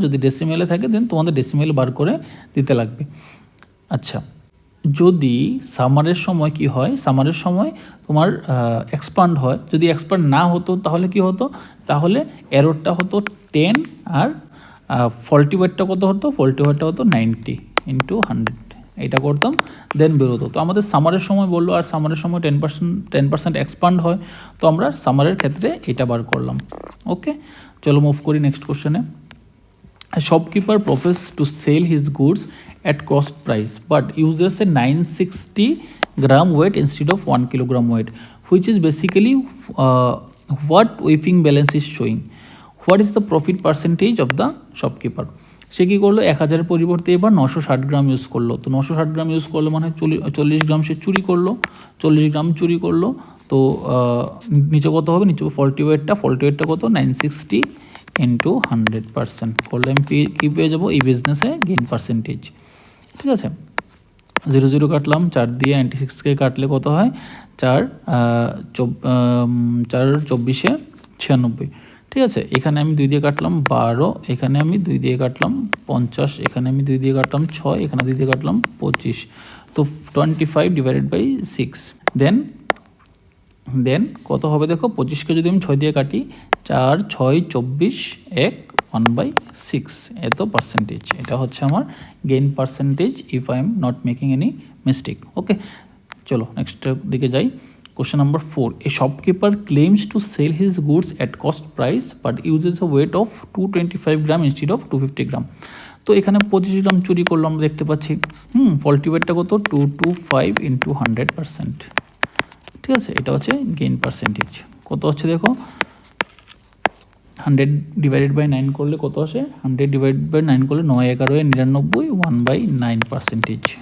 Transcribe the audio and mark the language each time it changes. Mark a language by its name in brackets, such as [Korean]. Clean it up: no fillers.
[Bangla] যদি ডেসিমেলে থাকে দেন তোমাদের ডেসিমেল বার করে দিতে লাগবে। আচ্ছা, যদি সামারের সময় কি হয়, সামারের সময় তোমার এক্সপান্ড হয়, যদি এক্সপান্ড না হতো তাহলে কি হতো, তাহলে এররটা হতো 10 আর ফল্টি ওয়েটটা কত হতো, ফল্টি ওয়েটটা হতো 90 ইন্টু 100, এটা করতাম, দেন বেরোতো। তো আমাদের সামারের সময় বললো, আর সামারের সময় 10% এক্সপান্ড হয়, তো আমরা সামারের ক্ষেত্রে এটা বার করলাম। ওকে, চলো মুভ করি নেক্সট কোশ্চেনে। [English] A shopkeeper professes to sell his goods at cost price but uses a 960 gram weight instead of 1 kilogram weight, which is basically what weighing balance is showing. What is the profit percentage of the shopkeeper? [Bangla] সে কী করলো, 1000 পরিবর্তে এবার 960 গ্রাম use করলো। তো 960 গ্রাম use করলো মানে 40 গ্রাম সে চুরি করলো, 40 গ্রাম চুরি করলো। তো নিচে কত হবে, নিচে ফল্টি ওয়েটটা কত, 960 ইন্টু 100% করলে আমি কী পেয়ে যাবো, এই বিজনেসে গেইন পার্সেন্টেজ। ঠিক আছে, 0 কাটলাম, 4 দিয়ে 96কে কাটলে কত হয়, 4 24 96। ঠিক আছে, এখানে আমি 2 দিয়ে কাটলাম 12, এখানে আমি 2 দিয়ে কাটলাম 50, এখানে আমি 2 দিয়ে কাটলাম 6, এখানে 2 দিয়ে কাটলাম 25। তো 25 ডিভাইডেড বাই 6, দেন কত হবে দেখো, 25কে যদি আমি 6 দিয়ে কাটি, 4 6 24 1 1/6, এত পার্সেন্টেজ। এটা হচ্ছে আমার gain percentage [English] If I am not making any mistake. [Bangla] ওকে, চলো নেক্সটের দিকে যাই। [English] Question number 4. A shopkeeper claims to sell his goods at cost price but uses a weight of 225 gram instead of 250 gram. [Bangla] তো এখানে 25 গ্রাম চুরি করলো আমরা দেখতে পাচ্ছি। ফল্টি ওয়েটটা কত, 225 ইন্টু 100%। ঠিক আছে, এটা হচ্ছে গেইন পার্সেন্টেজ। কত হচ্ছে দেখো, 100 ডিভাইডেড বাই 9 করলে কত আসে, 100 ডিভাইড বাই 9 করলে 9 11 99, 1/9%।